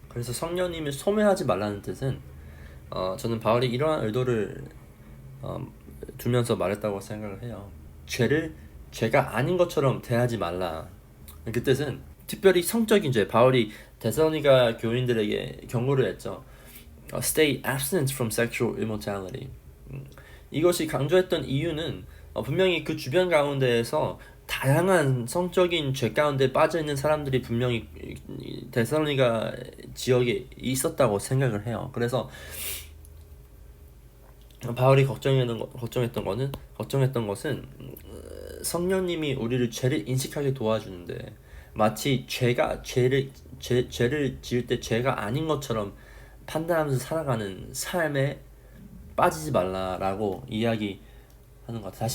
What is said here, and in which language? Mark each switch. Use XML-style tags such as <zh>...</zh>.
<ko>그래서 성령님을 소멸하지 말라는 뜻은 저는 바울이 이러한 의도를 두면서 말했다고 생각을 해요. 죄가 아닌 것처럼 대하지 말라. 그 뜻은 특별히 성적인 죄. 바울이 데살로니가 교인들에게 경고를 했죠.</ko> <en>Stay absent from sexual immorality.</en> <ko>이것이 강조했던 이유는 분명히 그 주변 가운데에서 다양한 성적인 죄 가운데 빠져있는 사람들이 분명히 데살로니가 지역에 있었다고 생각을 해요. 그래서 바울이 걱정했던 것은 성령님이 우리를 죄를 인식하게 도와주는데 마치 죄를 지을 때 죄가 아닌 것처럼 판단하면서 살아가는 삶에 빠지지 말라라고 이야기하는 것 같아요.</ko>